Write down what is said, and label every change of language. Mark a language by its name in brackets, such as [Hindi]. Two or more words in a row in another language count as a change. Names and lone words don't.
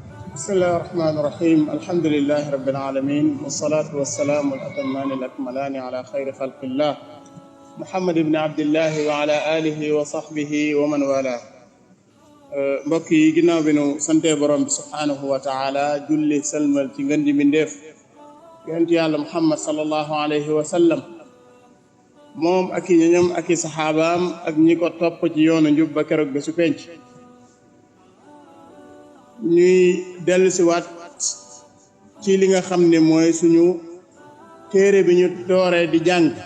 [Arabic] بسم الله الرحمن الرحيم الحمد لله رب العالمين والصلاة والسلام الأتمان الأكملان على خير خلق الله محمد بن عبد الله وعلى آله وصحبه ومن والاه [Wolof] mbokk yi ginnaaw bi nu sante borom bi [Arabic] سبحانه وتعالى [Wolof] julli salmal ci ngën ji mbindéef yonent yàlla Muhammad [Arabic] صلى الله عليه وسلم [Wolof] moom ak i ñoñam ak i saxaabaam ak ñi ko topp ci yoonu njub ba keroog ba su penc ñuy dellusiwaat ci li nga xam ne mooy suñu téere bi ñu dooree di jàng